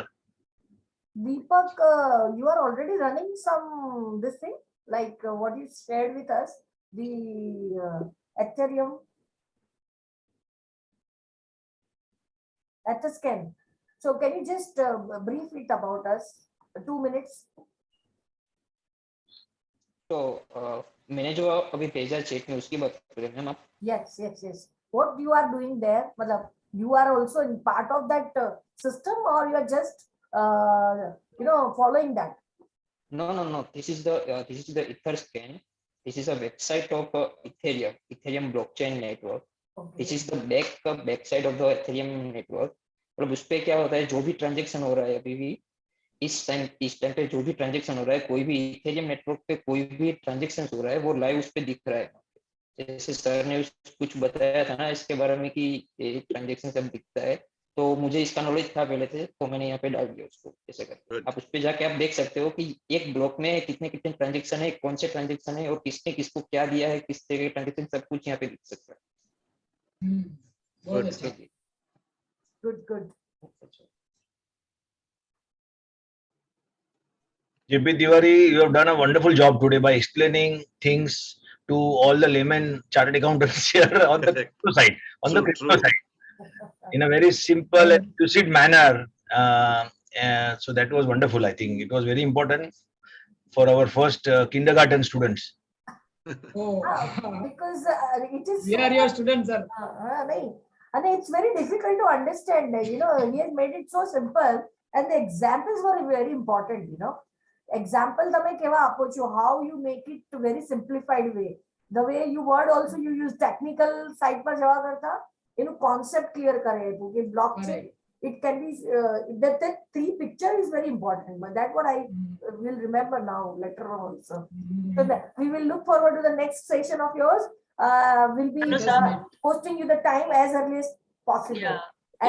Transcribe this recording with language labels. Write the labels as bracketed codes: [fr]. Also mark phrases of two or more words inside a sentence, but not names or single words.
[en] Deepak, you are already running some this thing like what you shared with us, the Ethereum Etherscan. So can you just brief it about us? 2 minutes. [hi] तो मैंने जो अभी भेजा चेक में उसकी बात कर रहे हैं मैम आप. [en] Yes. What you are doing there? मतलब you are also in part of that system, or you are just following that? No. This is the Etherscan. This is a website of Ethereum blockchain network. Okay. This is the back side of the Ethereum network. [hi] मतलब उस पे क्या होता है, जो भी ट्रांजेक्शन हो रहा है अभी भी इस टाइम पे जो भी ट्रांजेक्शन हो रहा है, कोई भी इथेरियम नेटवर्क पे कोई भी ट्रांजेक्शन हो रहा है, वो लाइव उस पे दिख रहा है. जैसे सर ने कुछ बताया था ना इसके बारे में कि ट्रांजेक्शन सब दिखता है, तो मुझे इसका नॉलेज था पहले से, तो मैंने यहाँ पे डाल दिया उसको. ऐसे करके आप उस पे जाके आप देख सकते हो कि एक ब्लॉक में कितने ट्रांजेक्शन है, कौन से ट्रांजेक्शन है और किसने किसको क्या दिया है, किस तरह के ट्रांजेक्शन, सब कुछ यहाँ पे दिख सकता है. बहुत अच्छा. [en] Good. JP Tiwari, you have done a wonderful job today by explaining things to all the laymen chartered accountants here on the crypto side, in a very simple and lucid manner. So that was wonderful. I think it was very important for our first kindergarten students. Oh, because it is. we are your students, sir. And it's very difficult to understand. He has made it so simple, and the examples were very important. [gu] Example તમે કેવા આપો છો, [en] how you make it to very simplified way. The way you word also you use technical side [gu] પર જવા કરતા એનું [en] concept clear [gu] કરે આપ્યું કે [en] blockchain it can be that 3 picture is very important, but that what I will remember now later on also. So we will look forward to the next session of yours. We'll be posting you the time as early as possible. Yeah, and,